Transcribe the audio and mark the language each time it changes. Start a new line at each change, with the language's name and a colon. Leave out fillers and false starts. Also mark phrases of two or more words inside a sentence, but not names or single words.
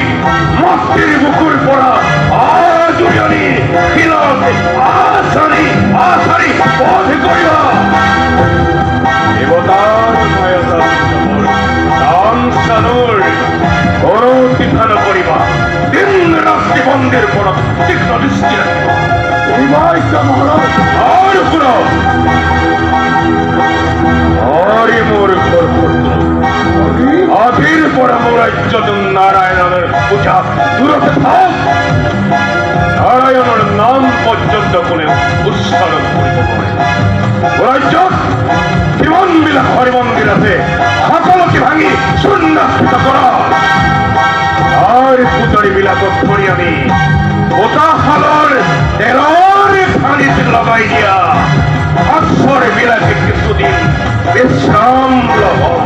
Assamese: মাতৃৰ বুকুৰ পৰা আজুৰি শিলত আছাৰি আছাৰি বধ কৰিবা দেৱতাৰ দান সন্তানৰ কোনো চিন্তা নকৰিবা দিন ৰাতি বন্দিৰ পৰা তীক্ষ্ণ দৃষ্টি ৰাখিব আৰু শুনক হৰি মোৰ ঘৰ আজিৰ পৰা মোৰ ৰাজ্যত নাৰায়ণৰ পূজা দূৰতে থাক নারায়ণের নাম পর্যন্ত কোনে উচ্চারণ করিতে পারে রাজ্যত কিমান বিলাক হরি মন্দির আছে সকলকে ভাঙি শূন্যাকৃত করা আর পূজারী বিলাকক ধরি আনি ওটাশালৰ তেলৰ পানীত লগাই দিয়া অক্ষৰ বিলাকে কিছুদিন বিশ্ৰাম লব